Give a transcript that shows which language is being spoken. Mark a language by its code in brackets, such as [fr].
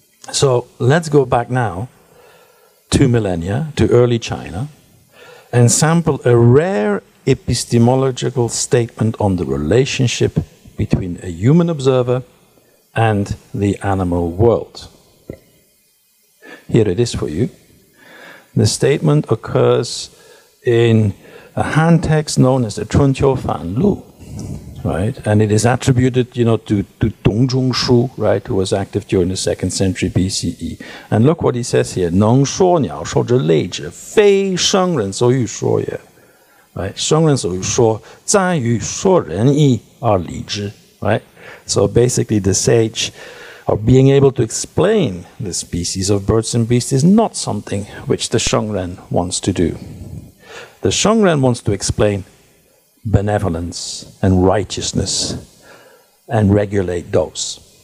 [en] So let's go back now 2 millennia to early China and sample a rare epistemological statement on the relationship between a human observer and the animal world. Here it is for you. The statement occurs in a hand text known as the 春秋繁录, right? And it is attributed, to Dong Zhongshu, right, who was active during the 2nd century BCE. And look what he says here: [zh] 能说鸟兽之类者，非圣人所欲说也。 [en] Right? [zh] 圣人所欲说，在于说仁义而理之. [en] Right? So basically, the sage, or being able to explain the species of birds and beasts, is not something which the Shengren wants to do. The Shengren wants to explain benevolence and righteousness and regulate those.